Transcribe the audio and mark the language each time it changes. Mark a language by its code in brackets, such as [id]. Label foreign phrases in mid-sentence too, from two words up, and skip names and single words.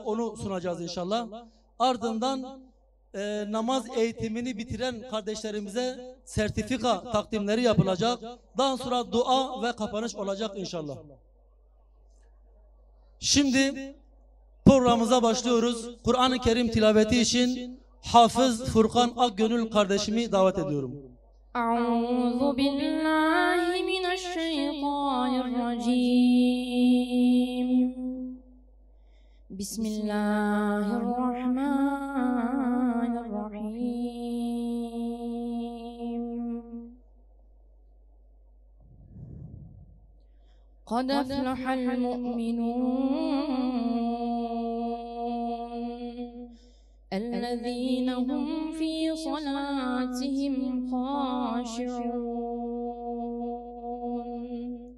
[tr] Onu sunacağız inşallah. Ardından namaz eğitimini bitiren kardeşlerimize sertifika takdimleri yapılacak. Daha sonra dua ve kapanış olacak inşallah. Şimdi programımıza başlıyoruz. Kur'an-ı Kerim tilaveti için Hafız Furkan Akgönül kardeşimi davet ediyorum. [ar] أعوذ بالله من الشيطان الرجيم. بسم الله الرحمن الرحيم. قد أفلح المؤمنون الذين هم في صلاتهم خاشعون